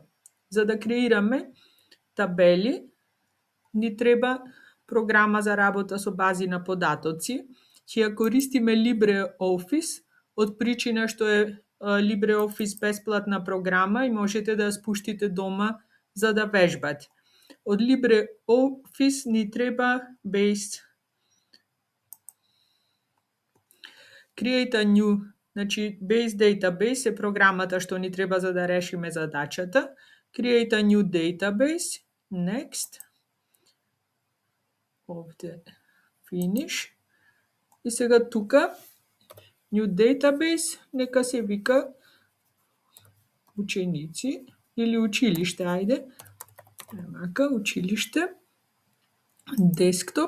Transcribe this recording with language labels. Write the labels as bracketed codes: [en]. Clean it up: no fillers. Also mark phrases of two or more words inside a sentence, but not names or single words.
[mk] За да креираме табели, ни треба програма за работа со бази на податоци. Ќе ја користиме LibreOffice, од причина што е LibreOffice бесплатна програма и можете да ја спуштите дома за да вежбате. Од LibreOffice ни треба Base. [en] Create a new, [mk] значи Base Database е програмата што ни треба за да решиме задачата. [en] Create a new database. Next. [mk] Овде Finish. И сега тука [en] New Database [mk] нека се вика ученици или училиште, ајде. Вака, училиште. Десктоп.